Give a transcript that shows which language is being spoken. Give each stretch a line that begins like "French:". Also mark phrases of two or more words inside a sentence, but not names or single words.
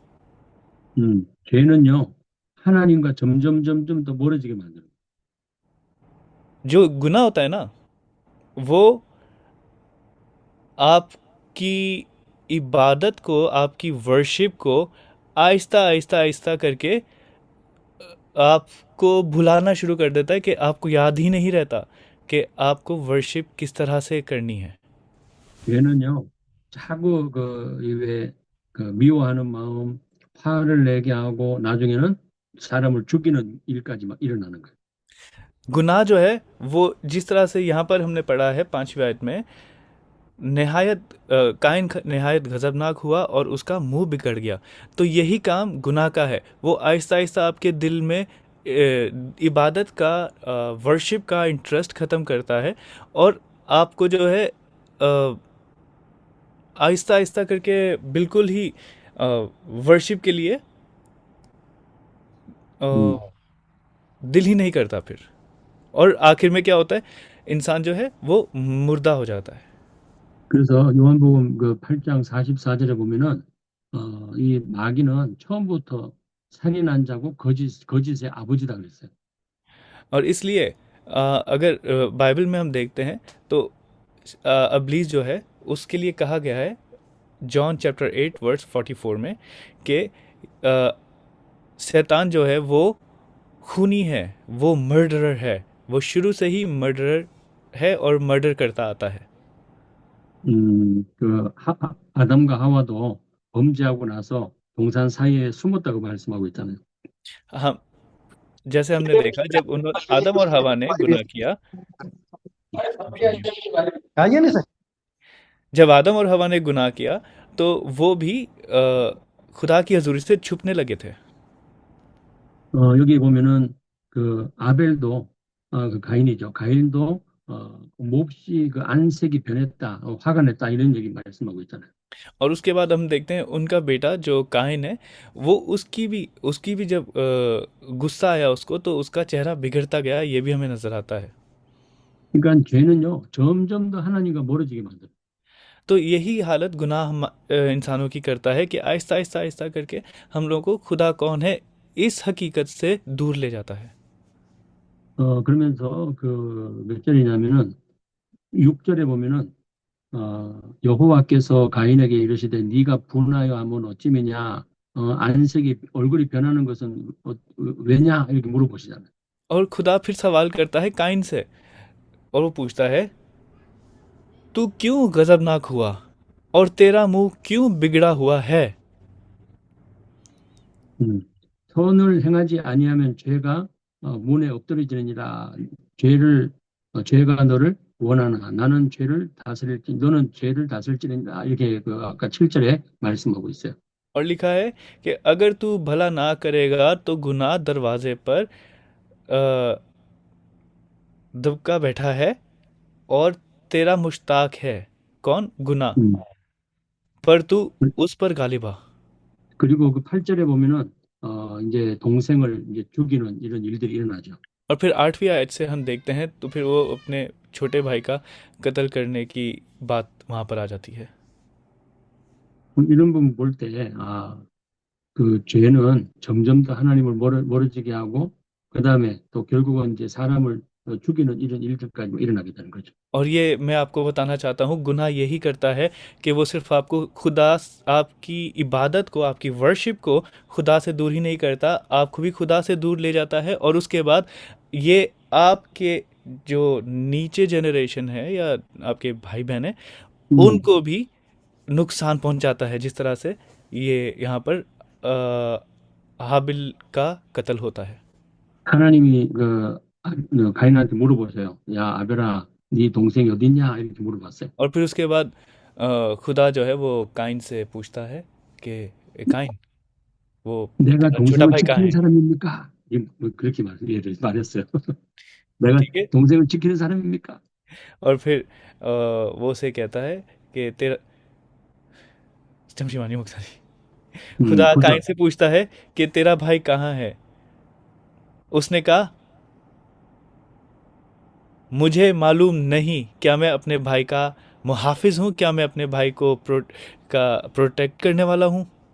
Korean: 죄는요 하나님과 점점 더 멀어지게 만들어요.
Hindi: जो गुनाह होता है ना, वो आपकी इबादत को, आपकी वर्शिप को आहिस्ता करके आपको भुलाना शुरू कर देता है, कि आपको याद ही नहीं रहता कि आपको वर्शिप किस तरह से करनी है।
Korean: 죄는요 자꾸 미워하는 마음, 화를 내게 하고 나중에는 사람을 죽이는 일까지 막 일어나는 거예요.
Hindi: गुनाह जो है वो जिस तरह से यहाँ पर हमने पढ़ा है 5वीं आयत में, काइन नहायत गजबनाक हुआ और उसका मुंह बिगड़ गया। तो यही काम गुनाह का है, वो आहिस्ता आपके दिल में इबादत का, वर्शिप का इंटरेस्ट ख़त्म करता है, और आपको जो है आहिस्ता करके बिल्कुल ही वर्शिप के लिए दिल ही नहीं करता फिर, और आखिर में क्या होता है, इंसान जो है वो मुर्दा हो जाता है।
Korean: 그래서 요한복음 그 8장 44절에 보면은 이 마귀는 처음부터 살인한 자고 거짓의 아버지다 그랬어요.
Hindi: और इसलिए अगर बाइबल में हम देखते हैं तो इब्लीस जो है उसके लिए कहा गया है
English: John chapter 8 verse 44
Hindi: में कि शैतान जो है वो खूनी है, वो मर्डरर है, वो शुरू से ही मर्डरर है और मर्डर करता आता है।
Korean: 아담과 하와도 범죄하고 나서 동산 사이에 숨었다고 말씀하고 있잖아요.
Hindi: हम जैसे हमने देखा जब आदम और हवा ने गुनाह किया, जब आदम और हवा ने गुनाह किया तो वो भी खुदा की हजूरी से छुपने लगे थे।
Korean: 여기 보면은 그 아벨도 그 가인이죠. 가인도 몹시 그 안색이 변했다, 화가 냈다 이런 얘기 말씀하고 있잖아요.
Hindi: और उसके बाद हम देखते हैं उनका बेटा जो काइन है, वो उसकी भी जब गुस्सा आया उसको, तो उसका चेहरा बिगड़ता गया, ये भी हमें नजर आता है।
Korean: 그러니까 죄는요, 점점 더 하나님과 멀어지게 만들어요.
Hindi: तो यही हालत गुनाह इंसानों की करता है कि आहिस्ता आहिस्ता आहिस्ता करके हम लोगों को खुदा कौन है इस हकीकत से दूर ले जाता है।
Korean: 그러면서 그 몇 절이냐면은 6절에 보면은 여호와께서 가인에게 이르시되 네가 분하여 하면 어찌미냐 안색이 얼굴이 변하는 것은 왜냐 이렇게 물어보시잖아요.
Hindi: और खुदा फिर सवाल करता है काइन से और वो पूछता है तू क्यों गजबनाक हुआ और तेरा मुंह क्यों बिगड़ा हुआ है। 음.
Korean: 선을 행하지 아니하면 죄가 문에 엎드러지느니라. 죄가 너를 원하나 나는 죄를 다스릴지 너는 죄를 다스릴지니라 이렇게 그 아까 7절에 말씀하고 있어요.
Hindi: और लिखा है कि अगर तू भला ना करेगा तो गुनाह दरवाजे पर दबका बैठा है और तेरा मुश्ताक है कौन गुनाह 음. पर तू उस पर गालिब आ।
Korean: 그리고 그 8절에 보면은 이제 동생을 이제 죽이는 이런 일들이 일어나죠.
Hindi: और फिर 8वीं आयत से हम देखते हैं तो फिर वो अपने छोटे भाई का कत्ल करने की बात वहां पर आ जाती है।
Korean: 이런 부분 볼 때, 그 죄는 점점 더 하나님을 멀어지게 하고, 그 다음에 또 결국은 이제 사람을 죽이는 이런 일들까지 일어나게 되는 거죠.
Hindi: और ये मैं आपको बताना चाहता हूँ गुनाह यही करता है कि वो सिर्फ आपको खुदा आपकी इबादत को आपकी वर्शिप को खुदा से दूर ही नहीं करता आपको भी खुदा से दूर ले जाता है और उसके बाद ये आपके जो नीचे जनरेशन है या आपके भाई बहन है उनको भी नुकसान पहुंचाता है जिस तरह से ये यहाँ पर हाबिल का कत्ल होता है।
Korean: 하나님이 가인한테 물어보세요. 야, 아벨아, 네 동생이 어딨냐? 이렇게 물어봤어요.
Hindi: और फिर उसके बाद खुदा जो है वो काइन से पूछता है कि काइन वो
Korean: 내가
Hindi: तेरा छोटा
Korean: 동생을
Hindi: भाई कहाँ
Korean: 지키는
Hindi: है।
Korean: 사람입니까? 그렇게 말했어요. 내가
Hindi: ठीक है
Korean: 동생을 지키는 사람입니까?
Hindi: और फिर वो उसे कहता है कि तेरा
Korean: 잠시만요 목사님
Hindi: खुदा खुदा काइन से पूछता है कि तेरा भाई कहाँ है। उसने कहा मुझे मालूम नहीं क्या मैं अपने भाई का मुहाफिज हूँ क्या मैं अपने भाई को प्रोटेक्ट करने वाला हूँ।